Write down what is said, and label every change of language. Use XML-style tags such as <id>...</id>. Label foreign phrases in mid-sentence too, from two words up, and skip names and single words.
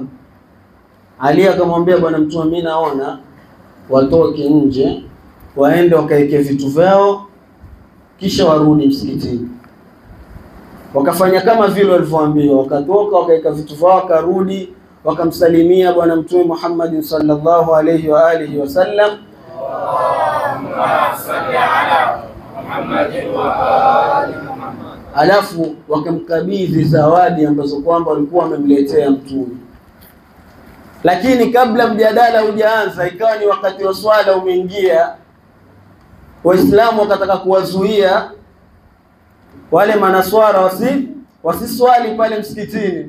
<sw>Ali akamwambia bwana mtume, mimi naona watoke nje waende wakaeke vitu vyao kisha warudi msikitini. Wakafanya kama vile walivyoambiwa, wakatoka wakaeka vitu vyao wakarudi, wakamsalimia bwana mtume Muhammad</sw> <ar>صلى الله عليه وآله وسلم. اللهم صل على محمد وآل محمد.</ar> <sw>Alafu wakamkabidhi zawadi ambazo kwamba walikuwa wamemletea mtume. Lakini kabla mjadala hujaanza, ikawa ni wakati wa swala umeingia, Waislamu wakataka kuwazuia wale manaswara wasiswali pale msikitini.</sw>